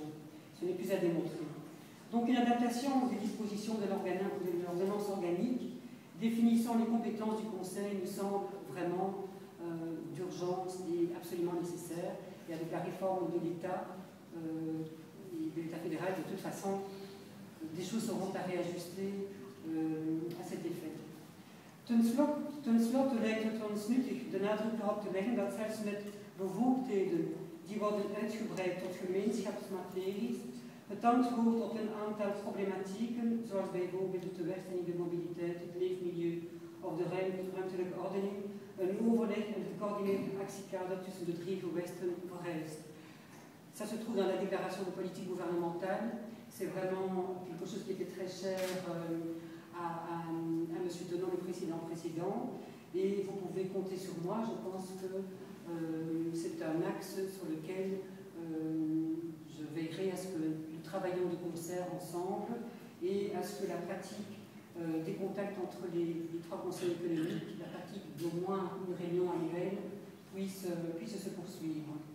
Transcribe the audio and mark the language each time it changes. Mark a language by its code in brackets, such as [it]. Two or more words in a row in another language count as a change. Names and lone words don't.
[fr] Ce n'est plus à démontrer. Donc une adaptation des dispositions de l'ordonnance organique définissant les compétences du Conseil nous semble vraiment d'urgence et absolument nécessaire. Et avec la réforme de l'État et de l'État fédéral, de toute façon, des choses seront à réajuster à cet effet. [nl] Ten slotte lijkt het ons nuttig de nadruk erop te leggen dat zelfs met bevoegdheden die worden uitgebreid tot gemeenschapsmateries, het antwoord op een aantal problematieken, zoals bijvoorbeeld de tewerkstelling, de mobiliteit, het leefmilieu of de ruimtelijke ordening, een overleg en een gecoördineerd actiekader tussen de 3 gewesten vereist. [fr] Ça se trouve dans la déclaration de politique gouvernementale. C'est vraiment quelque chose qui était très cher à M. Tenon, le président. Et vous pouvez compter sur moi. Je pense que c'est un axe sur lequel je veillerai à ce que nous travaillions de concert ensemble et à ce que la pratique des contacts entre les 3 conseils économiques, la pratique d'au moins une réunion annuelle, puisse se poursuivre.